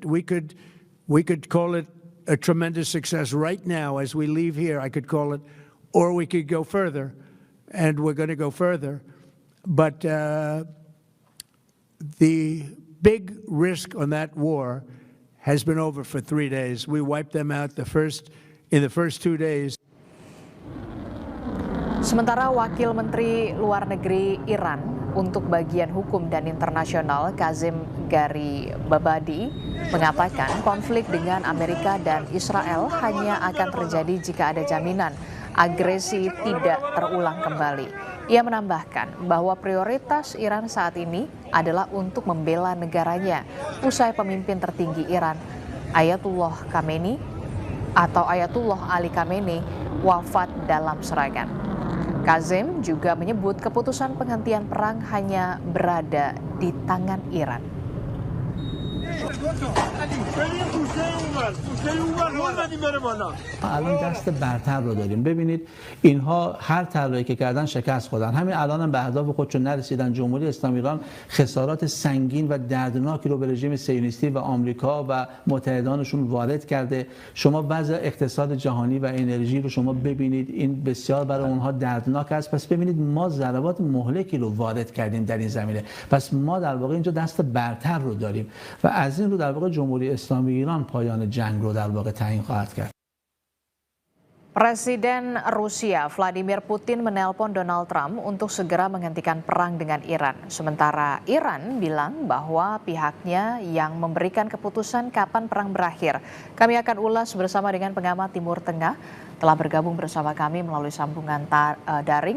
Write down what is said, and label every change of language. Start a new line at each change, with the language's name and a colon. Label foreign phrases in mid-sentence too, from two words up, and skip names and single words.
English: We could call it a tremendous success right now as we leave here, I could call it, or we could go further, and we're going to go further. But the big risk on that war has been over for 3 days. We wiped them out in the first 2 days.
Indonesian: Sementara Wakil Menteri Luar Negeri Iran untuk bagian hukum dan internasional Kazim Garibabadi mengatakan konflik dengan Amerika dan Israel hanya akan terjadi jika ada jaminan agresi tidak terulang kembali. Ia menambahkan bahwa prioritas Iran saat ini adalah untuk membela negaranya usai pemimpin tertinggi Iran Ayatullah Ali Khamenei wafat dalam serangan. Kazim juga menyebut keputusan penghentian perang hanya berada di tangan Iran.
Persian: الان دست برتر رو داریم. ببینید اینها هر طرحی که کردن شکست خوردن. همین الان هم به اهداف خودشون نرسیدن. جمهوری اسلامی ایران خسارات سنگین و دردناکی رو به رژیم صهیونیستی و آمریکا و متحدانشون وارد کرده. شما وضع اقتصاد جهانی و انرژی رو شما ببینید، این بسیار برای اونها دردناک است. پس ببینید ما ضربات مهلکی رو وارد کردیم در این زمینه. پس ما در واقع اینجا دست برتر رو داریم و از این رو در واقع جمهوری اسلامی ایران پایان جنگ رو در واقع تعیین خواهد کرد.
Indonesian: Presiden Rusia Vladimir Putin menelpon Donald Trump untuk segera menghentikan perang dengan Iran. Sementara Iran bilang bahwa pihaknya yang memberikan keputusan kapan perang berakhir. Kami akan ulas bersama dengan pengamat Timur Tengah. Telah bergabung bersama kami melalui sambungan daring.